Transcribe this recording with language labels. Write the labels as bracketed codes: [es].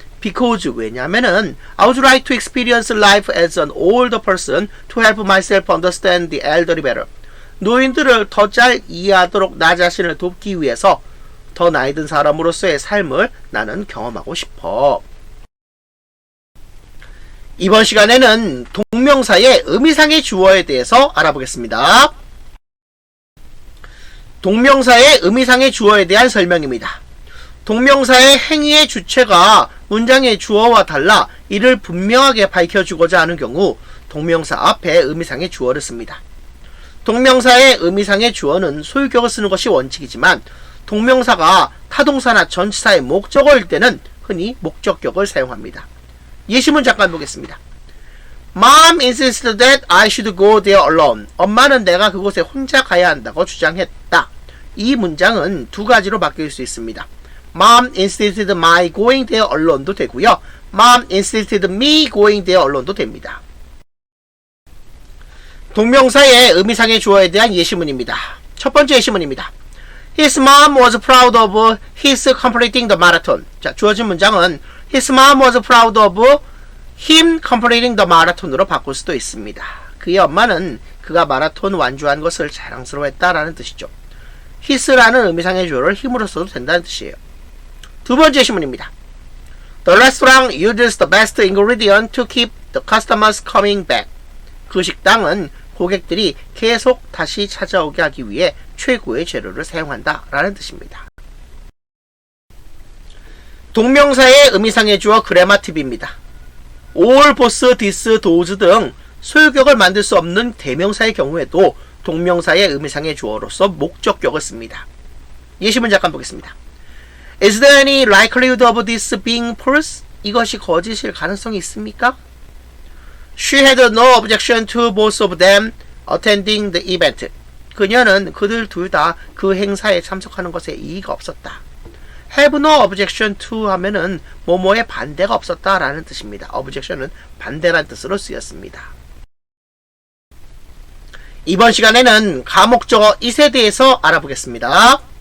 [en] Because [ko] 왜냐면은 [en] I would like to experience life as an older person to help myself understand the elderly better. [ko] 노인들을 더 잘 이해하도록 나 자신을 돕기 위해서 더 나이 든 사람으로서의 삶을 나는 경험하고 싶어. 이번 시간에는 동명사의 의미상의 주어에 대해서 알아보겠습니다. 동명사의 의미상의 주어에 대한 설명입니다. 동명사의 행위의 주체가 문장의 주어와 달라 이를 분명하게 밝혀주고자 하는 경우 동명사 앞에 의미상의 주어를 씁니다. 동명사의 의미상의 주어는 소유격을 쓰는 것이 원칙이지만 동명사가 타동사나 전치사의 목적어일 때는 흔히 목적격을 사용합니다. 예시문 잠깐 보겠습니다. [en] Mom insisted that I should go there alone. [ko] 엄마는 내가 그곳에 혼자 가야 한다고 주장했다. 이 문장은 두 가지로 바뀔 수 있습니다. [en] Mom insisted my going there alone도 [ko] 되고요. [en] Mom insisted me going there alone도 [ko] 됩니다. 동명사의 의미상의 주어에 대한 예시문입니다. 첫 번째 예시문입니다. [en] His mom was proud of his completing the marathon. [ko] 자, 주어진 문장은 [en] His mom was proud of him completing the marathon으로 [ko] 바꿀 수도 있습니다. 그의 엄마는 그가 마라톤 완주한 것을 자랑스러워했다라는 뜻이죠. his라는 의미상의 주어를 힘으로 써도 된다는 뜻이에요. 두 번째 예시문입니다. The restaurant uses the best ingredient to keep the customers coming back. 그 식당은 고객들이 계속 다시 찾아오게 하기 위해 최고의 재료를 사용한다 라는 뜻입니다. 동명사의 의미상의 주어 그래마 팁입니다. all, both, this, those 등 소유격을 만들 수 없는 대명사의 경우에도 동명사의 의미상의 주어로서 목적격을 씁니다. 예시문 잠깐 보겠습니다. [en] Is there any likelihood of this being false? [ko] 이것이 거짓일 가능성이 있습니까? [en] She had no objection to both of them attending the event. [ko] 그녀는 그들 둘 다 그 행사에 참석하는 것에 이의가 없었다. [en] have no objection to [ko] 하면은 뭐뭐에 반대가 없었다 라는 뜻입니다. objection은 반대란 뜻으로 쓰였습니다. 이번 시간에는 가목적어 it에 대해서 알아보겠습니다.